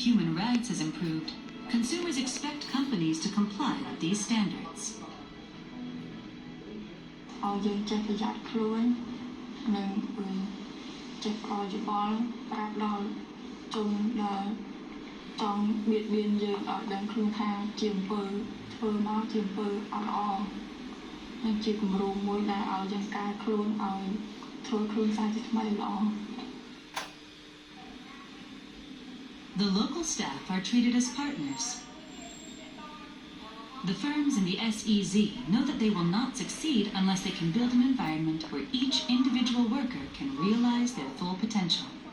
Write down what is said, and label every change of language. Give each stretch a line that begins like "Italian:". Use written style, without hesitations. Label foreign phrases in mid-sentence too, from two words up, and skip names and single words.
English: human rights has improved, consumers expect companies to comply with these standards.
Khmer: ឲ្យយើងចេះប្រយ័ត្នខ្លួននិងចេះប្រយ័ត្នប្រាប់ដល់ជនដែលចង់បៀតបៀនយើងឲ្យដឹងខ្លួនថាជាអំពើធ្វើមកជាអំពើអត់ល្អនិងជាគំរូមួយដែលឲ្យយើងកែខ្លួនឲ្យធ្វើខ្លួនសាជាថ្មីល្អ
English: The local staff are treated as partners. The firms in the SEZ know that they will not succeed unless they can build an environment where each individual worker can realize their full potential.